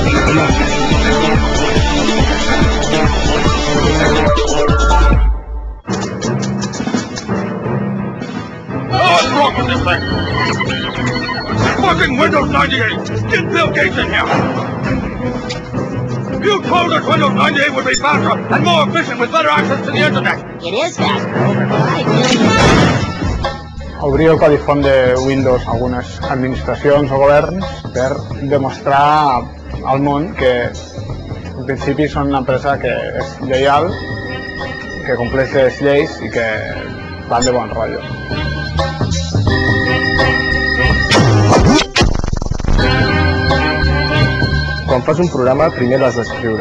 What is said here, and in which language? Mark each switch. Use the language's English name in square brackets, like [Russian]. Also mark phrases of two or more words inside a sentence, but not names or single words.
[English] What's wrong with this thing? Fucking Windows 98! Get Bill Gates in here! You told us Windows 98 would be faster and more efficient with better access to the internet! It is faster, but I really... [Catalan] Obrir el codi font de Windows a algunes administracions o governs per demostrar al món que en principi són una empresa que és lleial, que compleix les lleis i que van de bon rotllo. Quan fas un programa, primer l'has d'escriure.